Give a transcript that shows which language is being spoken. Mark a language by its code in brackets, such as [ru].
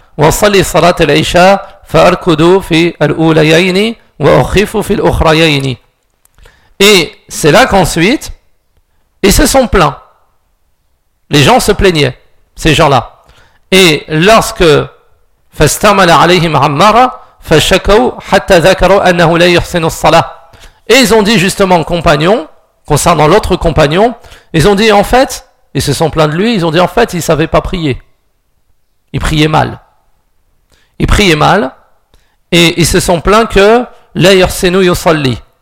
[ar] وصلي صلاة العشاء فأركض في الأوليين وأخف في الأخريين. [fr] Et c'est là qu'ensuite, ils se sont plaints. Les gens se plaignaient, ces gens-là. Et lorsque [ar] فَاسْتَعْمَلَ عَلَيْهِمْ عَمَّارًا فَشَكَوْا حَتَّى ذَكَرُوا أَنَّهُ لَا يُحْسِنُ الصَّلَاةِ. [fr] Et ils ont dit justement, compagnon, concernant l'autre compagnon, ils ont dit en fait, ils se sont plaints de lui, ils ont dit en fait, il ne savait pas prier. Il priait mal. Il priait mal et ils se sont plaints que [ar] لَا يُحْسِنُ يُصَلِّي.